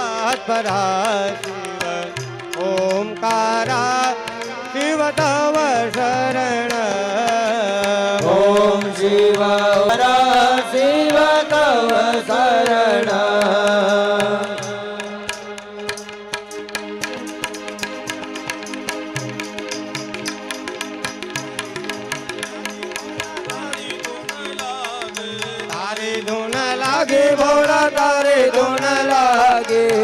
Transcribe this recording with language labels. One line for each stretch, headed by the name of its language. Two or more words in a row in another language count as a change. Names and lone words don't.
Sanskrit: तत्परा शिव ओंकारा शिव तव शरण ओम शिव शिव तव शरण
Gujarati: તારી ધૂન લાગે ભોળા તારે ધૂન લાગે